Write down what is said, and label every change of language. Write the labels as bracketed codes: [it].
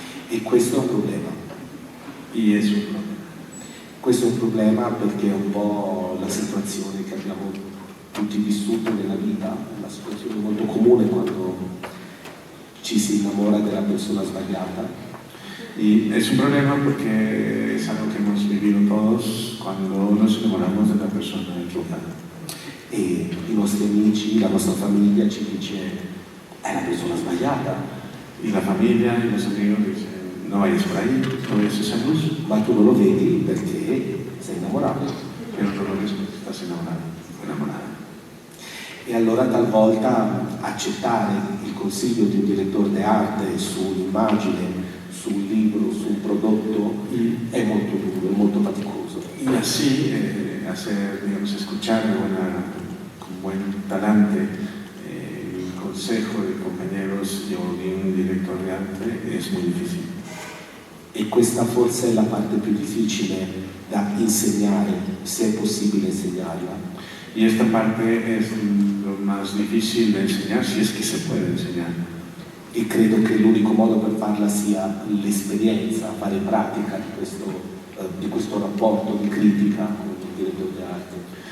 [it] E questo è un problema. [es] Y es un problema. [it] Questo è un problema perché è un po' la situazione che abbiamo tutti vissuto nella vita, una situazione molto comune quando ci si innamora della persona sbagliata. [es] Y es un problema porque es algo que hemos vivido todos cuando nos enamoramos de la persona equivocada. [it] E i nostri amici, la nostra famiglia ci dice è la persona sbagliata, [es] Y la familia y los amigos dicen, no vayas por ahí, no vayas a esa luz, [it] ma tu non lo vedi perché sei innamorato. [es] pero tú lo ves porque estás estás enamorado o enamorada. [it] E allora talvolta accettare il consiglio di un direttore d'arte su un'immagine, su un libro, su un prodotto è molto duro, è molto faticoso. [es] Y así hacer, digamos, escuchar con buen talante el consejo de compañeros o de un director de arte es muy difícil. [it] E questa forse è la parte più difficile da insegnare, se è possibile insegnarla. [es] Y esta parte es lo más difícil de enseñar, si es que se puede enseñar. [it] E credo che l'unico modo per farla sia l'esperienza, fare pratica di questo rapporto di critica con il direttore d'arte.